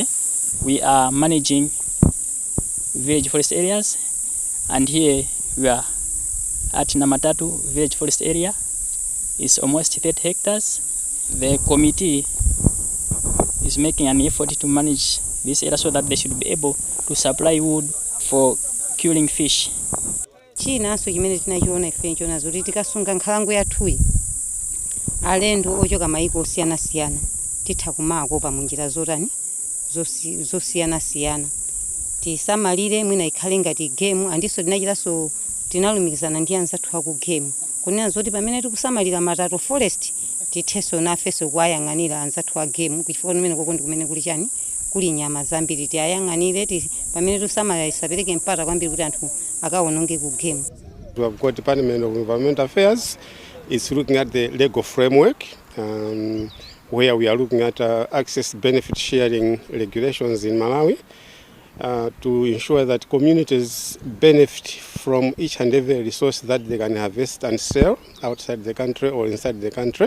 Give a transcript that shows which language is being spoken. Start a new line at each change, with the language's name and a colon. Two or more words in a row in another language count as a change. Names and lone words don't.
English: We are managing village forest areas, and here we are at Namatatu village forest area. It's almost 30 hectares. The committee is making an effort to manage this area so that they should be able to supply wood for killing fish.
Nyanja: China so chimene tinachiona ife nchona zoti tikasunga nkhalango yathuyi alendo ochoka maiko osiyana-siyana titha kumako pa munjira zotani zosiyana-siyana tisamalire mwina ikhale ngati game andiso tinachitanso tinalumikizana ndi anzathu aku game kunena zoti pamene tikusamalira Matatu forest tithenso nafenso kuwayang'anira anzathu a game kuchifukwa kumene koko ndi kumene kuli chani kuli nyama zambiri tiyayang'anire pamene tusamalira isapereke mpata kwambiri kuti anthu akawononge ku game.
English: We have got Department of Environmental Affairs is looking at the legal framework where we are looking at access benefit sharing regulations in Malawi to ensure that communities benefit from each and every resource that they can harvest and sell outside the country or inside the country.